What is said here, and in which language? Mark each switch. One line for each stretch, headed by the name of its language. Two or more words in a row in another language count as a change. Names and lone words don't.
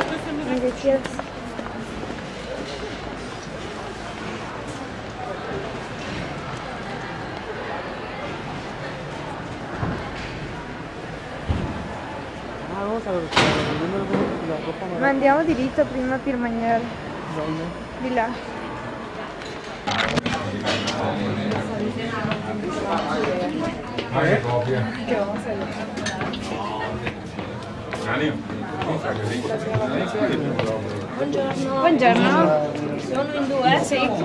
Spanish: Donde quieras. Ah, vamos a ver la ropa más.
Italian: Mandiamo diritto prima per mangiare.
Spanish: ¿Dónde?
Italian: Di là.
Spanish: A ver. Che vamos a ver.
Italian: Buongiorno. Sono in due, sì.